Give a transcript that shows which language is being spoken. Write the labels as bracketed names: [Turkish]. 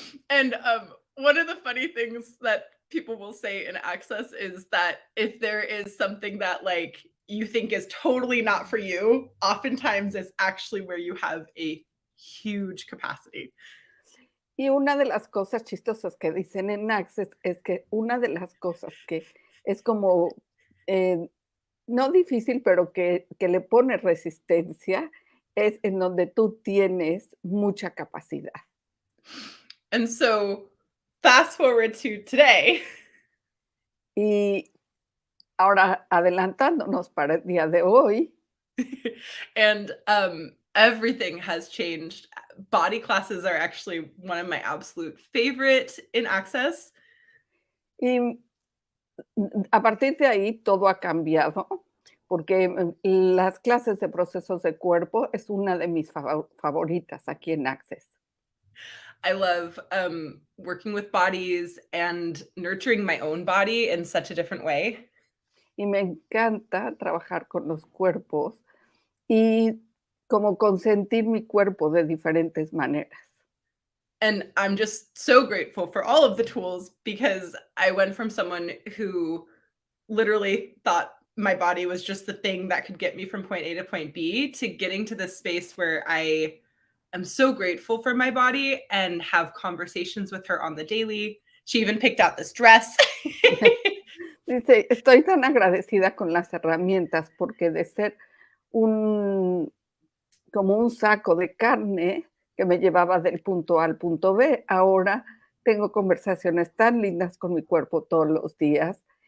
[English] And one of the funny things that people will say in Access is that if there is something that like you think is totally not for you, oftentimes it's actually where you have a huge capacity. [Spanish] Y una de las cosas chistosas que dicen en Access es que una de las cosas que es como, eh, no difícil, pero que le pone resistencia, es en donde tú tienes mucha capacidad. [English] And so fast forward to today. [Spanish] Y ahora adelantándonos para el día de hoy. [English] And everything has changed. Body classes are actually one of my absolute favorite in Access. [Spanish] Y a partir de ahí todo ha cambiado, porque las clases de procesos de cuerpo es una de mis favoritas aquí en Access. [English] I love working with bodies and nurturing my own body in such a different way. [Spanish] Y me encanta trabajar con los cuerpos y como consentir mi cuerpo de diferentes maneras. [English] And I'm just so grateful for all of the tools because I went from someone who literally thought my body was just the thing that could get me from point A to point B to getting to this space where I am so grateful for my body and have conversations with her on the daily. She even picked out this dress. [Spanish] Dice, estoy tan agradecida con las herramientas porque de ser como un saco de carne que me llevaba del punto A al punto B, ahora tengo conversaciones tan lindas con mi cuerpo todos los días.